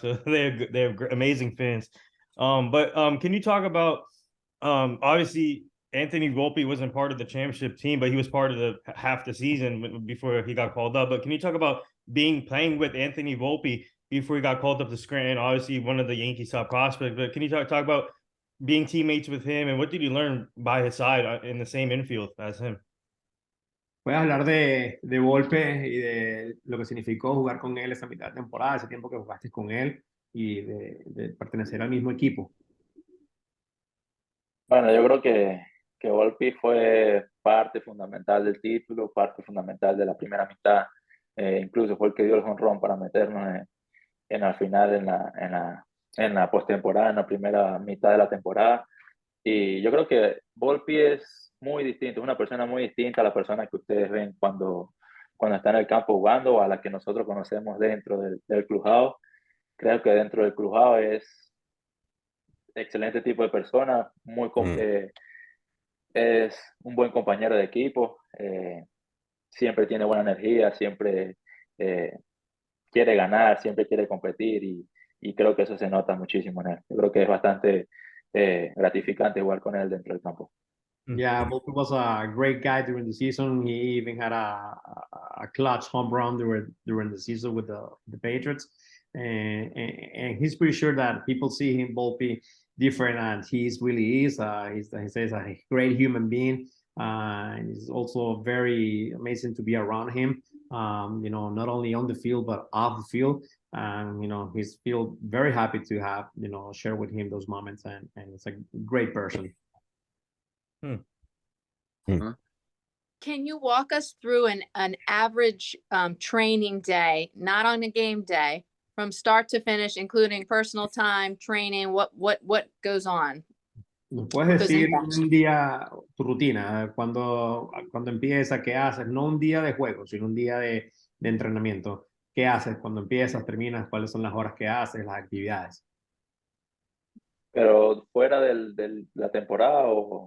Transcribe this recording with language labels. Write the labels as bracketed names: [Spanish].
[English] So they have amazing fans. But can you talk about obviously Anthony Volpe wasn't part of the championship team, but he was part of the half the season before he got called up. But can you talk about playing with Anthony Volpe before he got called up to Scranton? Obviously, one of the Yankees' top prospects. But can you talk about being teammates with him and what did you learn by his side in the same infield as him? [Spanish] Puedes hablar de Volpe y de lo que significó jugar con él esa mitad de temporada, ese tiempo que jugaste con él y de pertenecer al mismo equipo. Bueno, yo creo que Volpi fue parte fundamental del título, parte fundamental de la primera mitad. Incluso fue el que dio el jonrón para meternos en la final, en la postemporada, en la primera mitad de la temporada. Y yo creo que Volpi es muy distinto, es una persona muy distinta a la persona que ustedes ven cuando está en el campo jugando o a la que nosotros conocemos dentro del clubhouse. Creo que dentro del clubhouse es excelente tipo de persona, es un buen compañero de equipo. siempre tiene buena energía, siempre quiere ganar, siempre quiere competir y creo que eso se nota muchísimo en él. Yo creo que es bastante gratificante jugar con él dentro del campo. [English] Yeah, Volpe was a great guy during the season. He even had a clutch home run during the season with the Patriots, and he's pretty sure that people see him Volpe different, and he's really is. He says a great human being. And it's also very amazing to be around him. Not only on the field but off the field. And he's feel very happy to have share with him those moments, and it's a great person. Can you walk us through an average training day, not on a game day, from start to finish, including personal time, training? What goes on? [Spanish] ¿Nos puedes decir un día, tu rutina, cuando empieza, qué haces? No un día de juego, sino un día de entrenamiento. ¿Qué haces cuando empiezas, terminas? ¿Cuáles son las horas que haces, las actividades? Pero fuera de la temporada o...